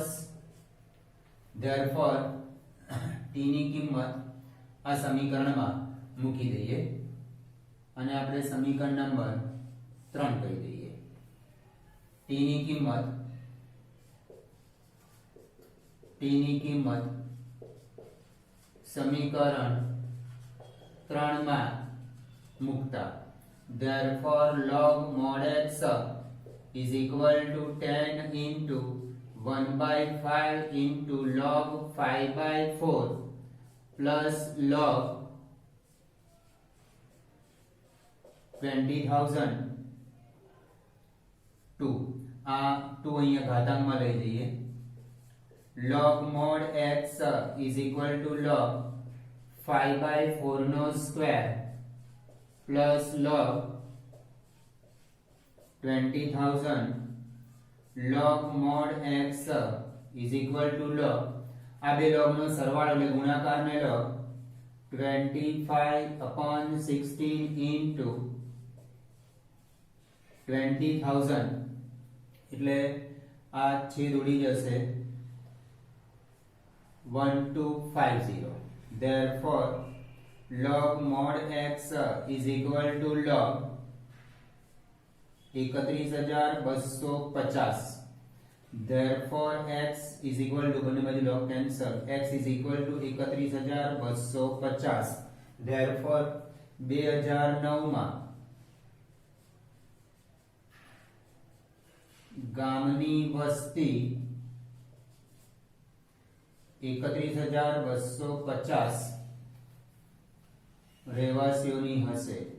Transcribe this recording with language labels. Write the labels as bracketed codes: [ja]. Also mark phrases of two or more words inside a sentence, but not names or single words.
[en] therefore t [gu] ની કિંમત આ સમીકરણમાં મૂકી દઈએ અને આપણે સમીકરણ નંબર 3 કહી દઈએ. [en] t [gu] ની કિંમત સમીકરણ 3 માં મૂકતા [en] therefore log mod x is equal to 10 into 1/5 into log 5/4 plus log 20,000 2. [gu] આ 2 અહીંયા ઘાતાંકમાં લઈ જઈએ. [en] log mod x is equal to log 5/4 [gu] નો સ્ક્વેર [en] plus log 20,000 log mod x is equal to log [gu] આ બે log નો સરવાળો એટલે ગુણાકાર ને [en] log 25/16 into 20,000 [gu] એટલે આ છેદ ઉડી જશે [en] 1250. therefore log mod x is equal to log 31,250. therefore x is equal to [gu] બંને બાજુ [en] log cancel x is equal to 31,250. [gu] therefore 2009 માં ગામની વસ્તી 31,250 રહેવાસીઓની હશે.